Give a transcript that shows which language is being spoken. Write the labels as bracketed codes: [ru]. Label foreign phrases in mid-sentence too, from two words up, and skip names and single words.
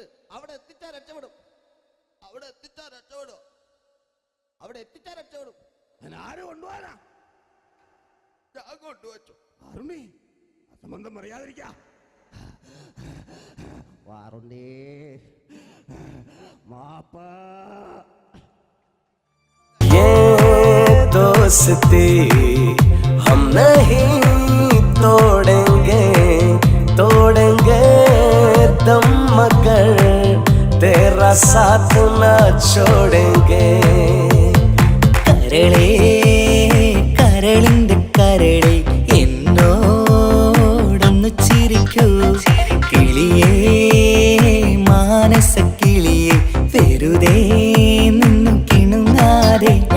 [ml] അവിടെ എത്തിച്ചാൽ രക്ഷപ്പെടും, അവിടെ എത്തിച്ചാൽ രക്ഷപ്പെടും, അവിടെ എത്തിച്ചാൽ രക്ഷപ്പെടും. ഞാൻ ആരും കൊണ്ടുപോകാനാ? ഞാൻ കൊണ്ടുവച്ചു. അരുണി, അസംബന്ധം പറയാതിരിക്ക. വാറുണ്ണി, മാപ്പ. [hi] दोस्ती हम नहीं तोड़ेंगे, तोड़ेंगे दम मगर तेरा साथ न छोड़ेंगे. [ml] കരളേ കരളിന്റെ കരളേ എന്നോടൊന്നു ചിരിക്കൂ കിളിയേ മാനസ കിളിയേ വെറുതെ നിന്നു കിണുങ്ങാതെ.